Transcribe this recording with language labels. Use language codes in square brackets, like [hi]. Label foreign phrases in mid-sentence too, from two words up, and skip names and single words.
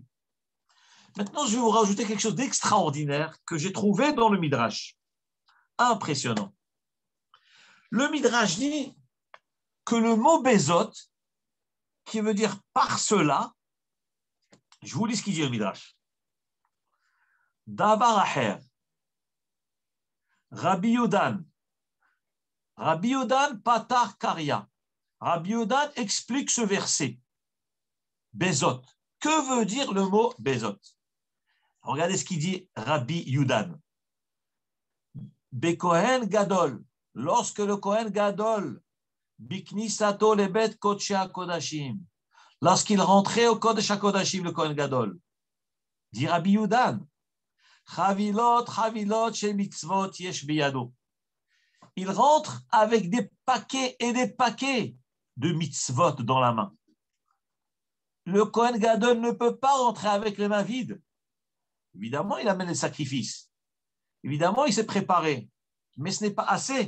[fr] Maintenant, je vais vous rajouter quelque chose d'extraordinaire que j'ai trouvé dans le Midrash. Impressionnant. Le Midrash dit que le mot Bezot, qui veut dire par cela, je vous lis ce qu'il dit le Midrash. [he] Davar Acher, Rabbi Yodan, Patar Karia. [fr] Rabbi Yodan explique ce verset. Bezot. Que veut dire le mot Bezot? Regardez ce qu'il dit Rabbi Yodan. [he] Bekohen Gadol. [fr] Lorsque le [he] Kohen Gadol, Biknisato lebet Kodesh HaKodashim, [fr] lorsqu'il rentrait au [he] Kodesh HaKodashim, [fr] le [he] Kohen Gadol, [fr] dit Rabbi Yodan, [he] Chavilot, chez mitzvot yesh biyado. [fr] Il rentre avec des paquets et des paquets de mitzvot dans la main. Le [he] Kohen Gadol [fr] ne peut pas rentrer avec les mains vides. Évidemment, il amène les sacrifices. Évidemment, il s'est préparé. Mais ce n'est pas assez.